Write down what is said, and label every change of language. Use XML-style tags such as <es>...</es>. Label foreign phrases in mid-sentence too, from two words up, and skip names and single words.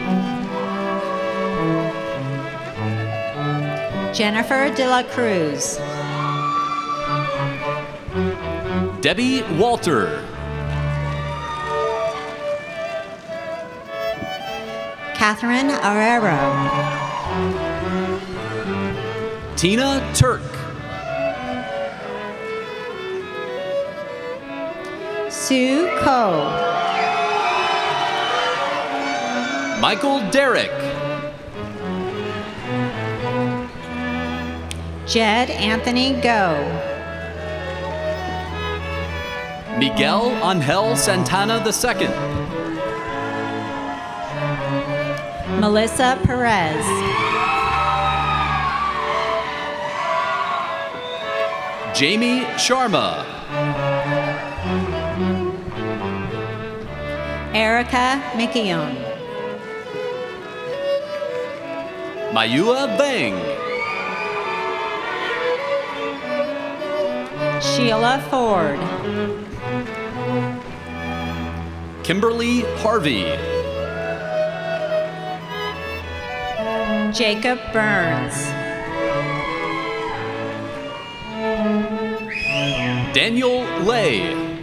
<en>Jennifer De La Cruz. Debbie Walter. Catherine Arrero. Tina Turk. Sue Ko. Michael Derrick. Jed Anthony Go. Miguel Angel Santana II. Melissa Perez. Jamie Sharma. Erica Mikion. Mayua Bang. Sheila Ford. Kimberly Harvey. Jacob Burns. Daniel Lay.</en>